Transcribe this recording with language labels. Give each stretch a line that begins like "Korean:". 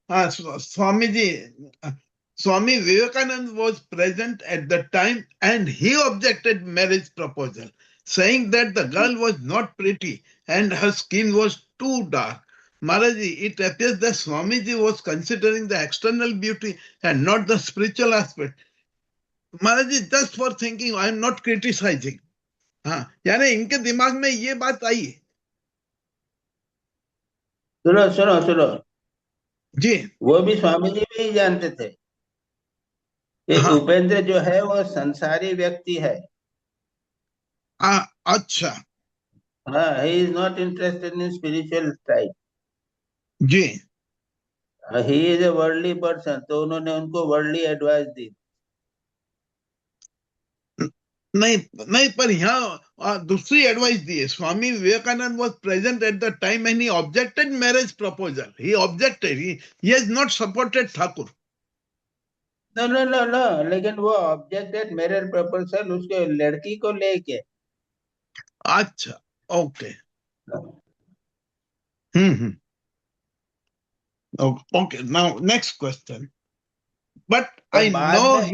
English: हाँ Swami ji, Swami Vivekananda was present at the time and he objected marriage proposal, saying that the girl was not pretty and her skin was too dark. Maharaji, it appears that Swamiji was considering the external beauty and not the spiritual aspect. Maharaji, just for thinking, I am not criticizing.
Hindi: हाँ, यानी इनके दिमाग में ये बात आई है. सुनो सुनो सुनो जी. वो भी स्वामी जी भी जानते थे कि हाँ. उपेंद्र जो है वो संसारी व्यक्ति है. अच्छा
English: हाँ, he is not interested in spiritual side.
Hindi: Ji.
English: He is a worldly person.
Hindi: तो उन्होंने उनको वर्ल्डली एडवाइस दी. नहीं नहीं, पर यहाँ दूसरी एडवाइस दी है.
English: Swami Vivekananda was present at the time and he objected marriage proposal. He objected. He has not supported Thakur. No,
Hindi: लेकिन वो ऑब्जेक्टेड मैरिज प्रपोजल उसके लड़की को लेके. अच्छा okay.
English: Okay, now next question. But I know